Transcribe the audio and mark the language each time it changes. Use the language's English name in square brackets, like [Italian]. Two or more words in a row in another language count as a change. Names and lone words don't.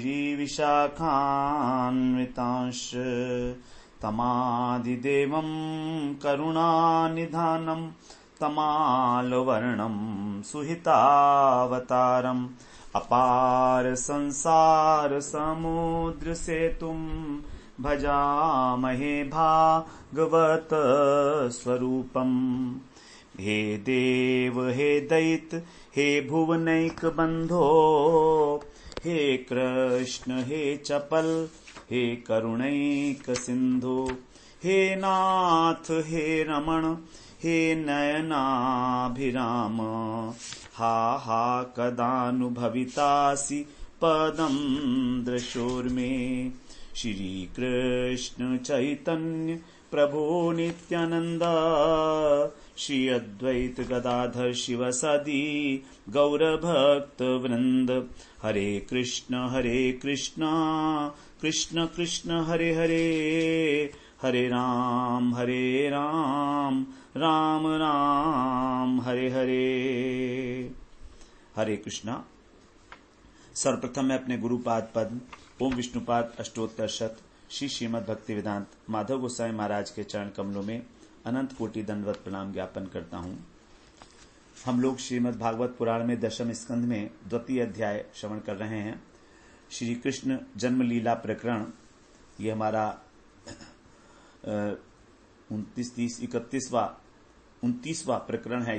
[Sanskrit] श्रीविशाखान्वितांश्च तमादिदेवं करुणानिधानं तमालवर्णं सुहितावतारम् अपार संसार समुद्र सेतुं भजामहे भागवत स्वरूपम्। हे देव हे दैत हे भुवनैक बंधो हे कृष्ण हे चपल हे करुणैक सिंधु हे नाथ हे रमण हे नयनाभिराम हा हा कदानुभवितासि पदं दृशोर्मे। श्री कृष्ण चैतन्य प्रभो नित्यानंद श्री अद्वैत गदाधर शिवसदी गौरभक्त वृंद। हरे कृष्ण कृष्ण कृष्ण हरे हरे हरे राम राम राम हरे हरे। [Hindi] हरे कृष्णा। सर्वप्रथम मैं अपने गुरुपाद पद्म ओम विष्णुपाद अष्टोत्तर शत श्री श्रीमद् भक्ति वेदांत माधव गोसाई महाराज के चरण कमलों में अनंत कोटि दंडवत प्रणाम ज्ञापन करता हूँ। हम लोग श्रीमद् भागवत पुराण में दशम स्कंध में द्वितीय अध्याय श्रवण कर रहे हैं। श्री कृष्ण जन्म लीला प्रकरण ये हमारा 29वां प्रकरण है।